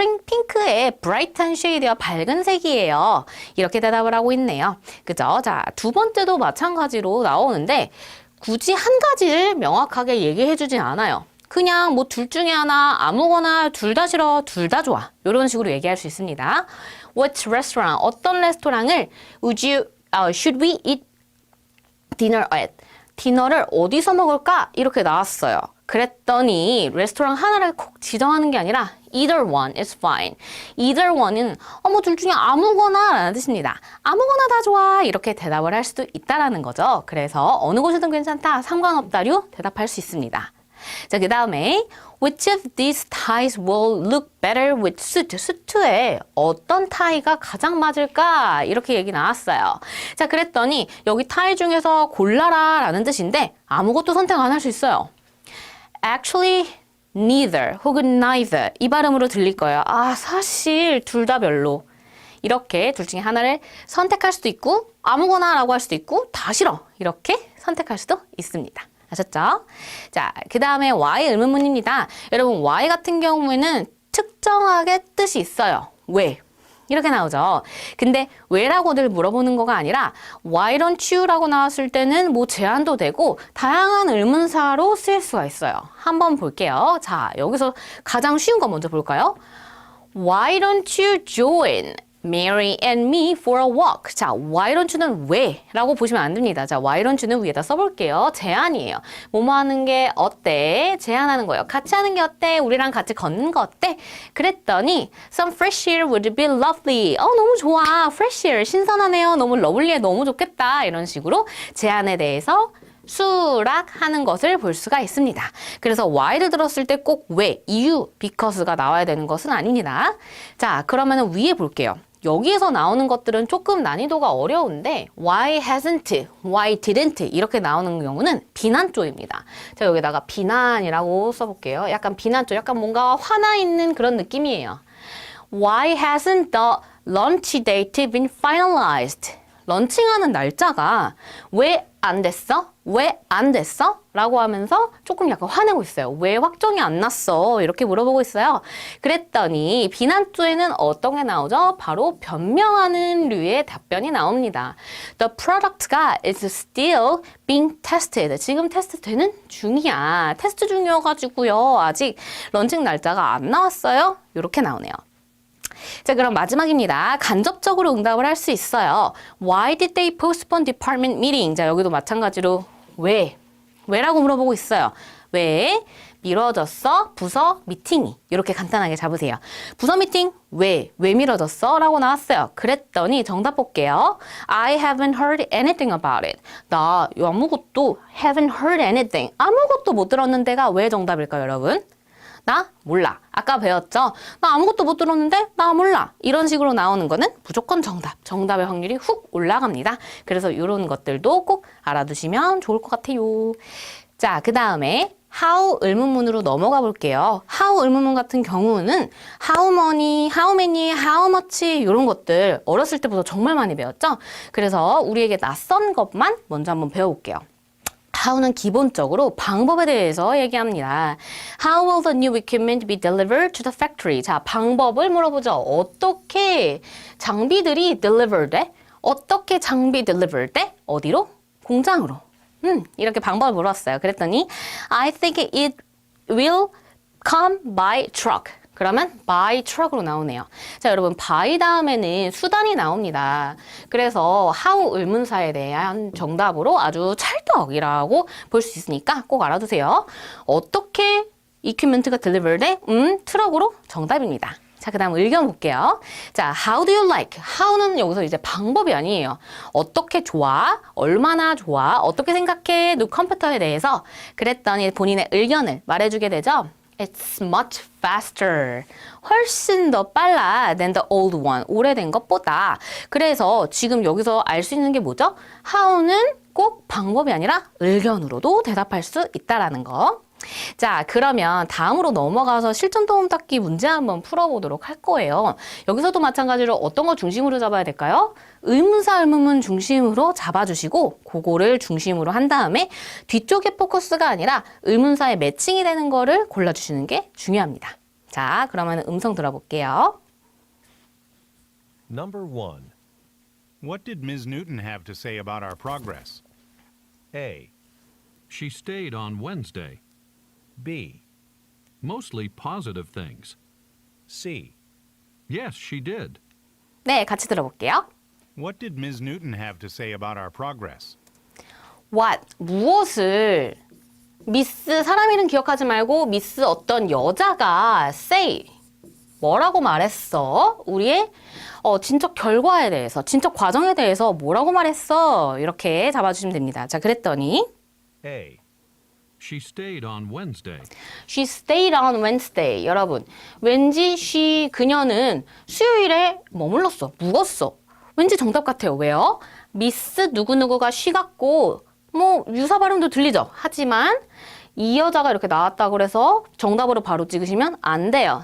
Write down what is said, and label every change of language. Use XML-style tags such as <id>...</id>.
<ko>핑크의 bright한 shade가 밝은 색이에요. 이렇게 대답을 하고 있네요. 그죠? 자, 두 번째도 마찬가지로 나오는데 굳이 한 가지를 명확하게 얘기해주진 않아요. 그냥 뭐 둘 중에 하나 아무거나 둘 다 싫어, 둘 다 좋아. 이런 식으로 얘기할 수 있습니다.</ko> <en>What restaurant?</en> <ko>어떤 레스토랑을</ko> <en>should we eat dinner at?</en> <ko>디너를 어디서 먹을까? 이렇게 나왔어요. 그랬더니 레스토랑 하나를 꼭 지정하는 게 아니라</ko> <en>either one is fine.</en> <ko>either one은 뭐 둘 중에 아무거나 라는 뜻입니다. 아무거나 다 좋아 이렇게 대답을 할 수도 있다라는 거죠. 그래서 어느 곳이든 괜찮다, 상관없다류 대답할 수 있습니다. 자, 그 다음에</ko> <en>which of these ties will look better with suit?</en> <ko>수트에 어떤 타이가 가장 맞을까? 이렇게 얘기 나왔어요. 자, 그랬더니 여기 타이 중에서 골라라 라는 뜻인데 아무것도 선택 안 할 수 있어요. Actually, neither 혹은 neither 이 발음으로 들릴 거예요. 아, 사실 둘 다 별로. 이렇게 둘 중에 하나를 선택할 수도 있고 아무거나 라고 할 수도 있고 다 싫어. 이렇게 선택할 수도 있습니다. 아셨죠? 자, 그 다음에 why 의문문입니다. 여러분, why 같은 경우에는 특정하게 뜻이 있어요. 왜? 이렇게 나오죠. 근데 왜라고 늘 물어보는 거가 아니라 why don't you 라고 나왔을 때는 뭐 제한도 되고 다양한 의문사로 쓰일 수가 있어요. 한번 볼게요. 자, 여기서 가장 쉬운 거 먼저 볼까요?</ko> <en>Why don't you join Mary and me for a walk?</en> <ko>자, why don't you는 왜? 라고 보시면 안 됩니다. 자, why don't you는 위에다 써볼게요. 제안이에요. 뭐뭐 하는 게 어때? 제안하는 거예요. 같이 하는 게 어때? 우리랑 같이 걷는 거 어때? 그랬더니</ko> <en>some fresh air would be lovely.</en> <ko>너무 좋아. fresh air. 신선하네요. 너무 러블리해. 너무 좋겠다. 이런 식으로 제안에 대해서 수락하는 것을 볼 수가 있습니다. 그래서 why를 들었을 때 꼭 왜, 이유, because가 나와야 되는 것은 아닙니다. 자, 그러면 위에 볼게요. 여기에서 나오는 것들은 조금 난이도가 어려운데 why hasn't, why didn't 이렇게 나오는 경우는 비난조입니다. 자, 여기다가 비난이라고 써볼게요. 약간 비난조, 약간 뭔가 화나 있는 그런 느낌이에요.</ko> <en>Why hasn't the lunch date been finalized?</en> <ko>런칭하는 날짜가 왜 안 됐어? 왜 안 됐어? 라고 하면서 조금 약간 화내고 있어요. 왜 확정이 안 났어? 이렇게 물어보고 있어요. 그랬더니 비난조에는 어떤 게 나오죠? 바로 변명하는 류의 답변이 나옵니다.</ko> <en>The product가 is still being tested.</en> <ko>지금 테스트 되는 중이야. 테스트 중이어가지고요. 아직 런칭 날짜가 안 나왔어요. 이렇게 나오네요. 자, 그럼 마지막입니다. 간접적으로 응답을 할 수 있어요.</ko> <en>Why did they postpone department meeting?</en> <ko>자, 여기도 마찬가지로 왜? 왜라고 물어보고 있어요. 왜? 미뤄졌어? 부서 미팅이. 이렇게 간단하게 잡으세요. 부서 미팅? 왜? 왜 미뤄졌어? 라고 나왔어요. 그랬더니 정답 볼게요.</ko> <en>I haven't heard anything about it.</en> <ko>나 아무것도</ko> <en>haven't heard anything.</en> <ko>아무것도 못 들었는데가 왜 정답일까요, 여러분? 나 몰라. 아까 배웠죠? 나 아무것도 못 들었는데 나 몰라. 이런 식으로 나오는 거는 무조건 정답. 정답의 확률이 훅 올라갑니다. 그래서 이런 것들도 꼭 알아두시면 좋을 것 같아요. 자, 그 다음에 how 의문문으로 넘어가 볼게요. how 의문문 같은 경우는 how many, how many, how much 이런 것들 어렸을 때부터 정말 많이 배웠죠? 그래서 우리에게 낯선 것만 먼저 한번 배워볼게요. how는 기본적으로 방법에 대해서 얘기합니다.</ko> <en>How will the new equipment be delivered to the factory?</en> <ko>자, 방법을 물어보죠. 어떻게 장비들이 delivered 돼? 어떻게 장비 delivered 돼? 어디로? 공장으로. 이렇게 방법을 물었어요.</ko> <en>그랬더니 I think it will come by truck.</en> <ko>그러면 by truck으로 나오네요. 자, 여러분 by 다음에는 수단이 나옵니다. 그래서 how 의문사에 대한 정답으로 아주 찰떡이라고 볼 수 있으니까 꼭 알아두세요. 어떻게 equipment가 delivered 돼? 트럭으로 정답입니다. 자, 그 다음 의견 볼게요. 자,</ko> <en>how do you like?</en> <ko>how는 여기서 이제 방법이 아니에요. 어떻게 좋아? 얼마나 좋아? 어떻게 생각해? 누 컴퓨터에 대해서. 그랬더니 본인의 의견을 말해주게 되죠.</ko> <en>It's much faster.</en> <ko>훨씬 더 빨라</ko> <en>than the old one.</en> <ko>오래된 것보다. 그래서 지금 여기서 알 수 있는 게 뭐죠? how는 꼭 방법이 아니라 의견으로도 대답할 수 있다라는 거. 자, 그러면 다음으로 넘어가서 실전 도움 닫기 문제 한번 풀어보도록 할 거예요. 여기서도 마찬가지로 어떤 거 중심으로 잡아야 될까요? 의문사, 의문문 중심으로 잡아주시고 그거를 중심으로 한 다음에 뒤쪽에 포커스가 아니라 의문사에 매칭이 되는 거를 골라주시는 게 중요합니다. 자, 그러면 음성 들어볼게요.</ko> <en>Number 1. What did Ms. Newton have to say about our progress? A. She stayed on Wednesday. B. Mostly positive things. C. Yes, she did.</en> <ko>네, 같이 들어볼게요.</ko> <en>What did Ms. Newton have to say about our progress?</en> <ko>What, 무엇을 미스, 사람 이름 기억하지 말고 미스 어떤 여자가 say, 뭐라고 말했어? 우리의 진척 결과에 대해서, 진척 과정에 대해서 뭐라고 말했어? 이렇게 잡아주시면 됩니다. 자, 그랬더니</ko> <en>A. She stayed on Wednesday. She stayed on Wednesday.</en> <ko>여러분, 왠지 그녀는 수요일에 머물렀어. 묵었어. 왠지 정답 같아요. 왜요? 미스 누구누구가 쉬 같고 뭐 유사 발음도 들리죠. 하지만 이 여자가 이렇게 나왔다고 그래서 정답으로 바로 찍으시면 안 돼요.</ko>